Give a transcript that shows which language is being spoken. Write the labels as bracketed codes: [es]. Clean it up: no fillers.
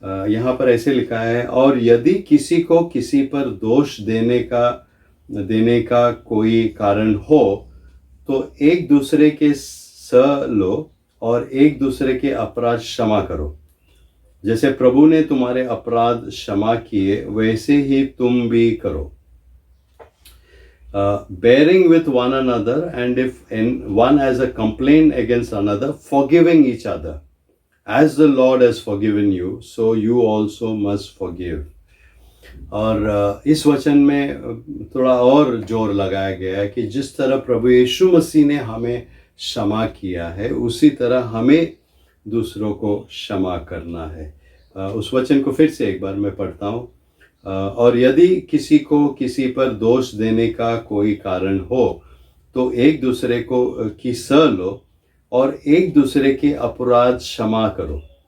[hi] यहाँ पर ऐसे लिखा है, और यदि किसी को किसी पर दोष देने का कोई कारण हो, तो एक दूसरे के सह लो और एक दूसरे के अपराध क्षमा करो। जैसे प्रभु ने तुम्हारे अपराध क्षमा किए, वैसे ही तुम भी करो। [en] Bearing with one another, and if one has a complaint against another, forgiving each other. As the Lord has forgiven you, so you also must forgive. [hi] और इस वचन में थोड़ा और जोर लगाया गया है कि जिस तरह प्रभु यीशु मसीह ने हमें क्षमा किया है, उसी तरह हमें दूसरों को क्षमा करना है। उस वचन को फिर से एक बार मैं पढ़ता हूँ। और यदि किसी को किसी पर दोष देने का कोई कारण हो, तो एक दूसरे को की सह लो और एक दूसरे के अपराध क्षमा करो।